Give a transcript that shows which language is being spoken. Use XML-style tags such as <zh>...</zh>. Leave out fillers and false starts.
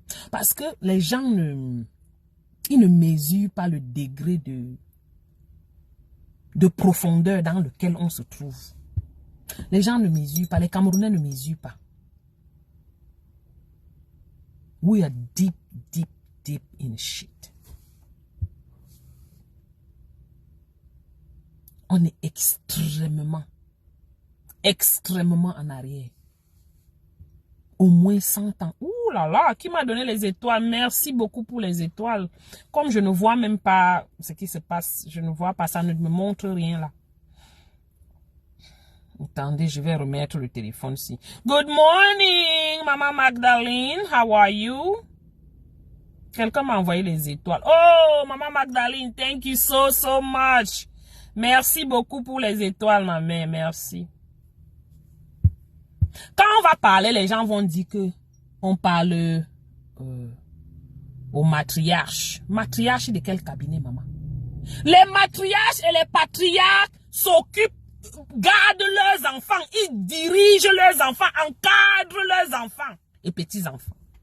<fr>Parce que les gens ils ne mesurent pas le degré de profondeur dans lequel on se trouve. Les gens ne mesurent pas, les Camerounais ne mesurent pas.</fr> <en>We are deep, deep, deep in shit.</en> <fr>On est extrêmement en arrière. Au moins 100 ans. Ouh là là, qui m'a donné les étoiles? Merci beaucoup pour les étoiles. Comme je ne vois même pas ce qui se passe, je ne vois pas, ça ne me montre rien là. Attendez, je vais remettre le téléphone ici.</fr> <en>Good morning, Maman Magdalene. How are you?</en> <fr>Quelqu'un m'a envoyé les étoiles.</fr> <en>Oh, Maman Magdalene, thank you so much.</en> <fr>Merci beaucoup pour les étoiles, ma mère. Merci. Quand on va parler, les gens vont dire que on parle au matriarche. Matriarche de quel cabinet, maman? Les matriarches et les patriarches s'occupent, gardent leurs enfants, ils dirigent leurs enfants, encadrent leurs enfants et petits-enfants.</fr>